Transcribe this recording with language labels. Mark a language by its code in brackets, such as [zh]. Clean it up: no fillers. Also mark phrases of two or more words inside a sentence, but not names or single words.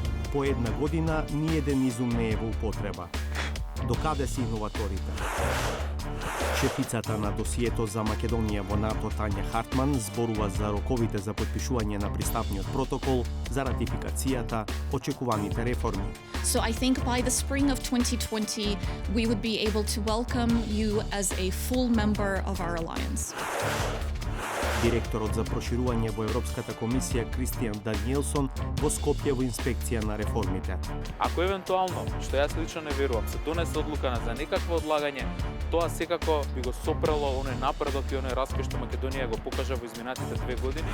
[mk] По една година ниеден изум не е во употреба. Докаде се иноваторите? Шефицата на досието за Македонија во НАТО Тања Хартман зборува за роковите за потпишување на пристапниот протокол, за ратификацијата, очекуваните реформи. [en] So I think by the spring of 2020 we would be able to welcome you as a full member of our alliance. [mk] Директорот за проширување во Европската комисија Кристијан Даниелсон во Скопје во инспекција на реформите. Ако евентуално, што јас лично не верувам, се донесе одлука за некакво одлагање, тоа секако би го сопрело оној напредок и оној распет што Македонија го покажа во изминатите 2 години.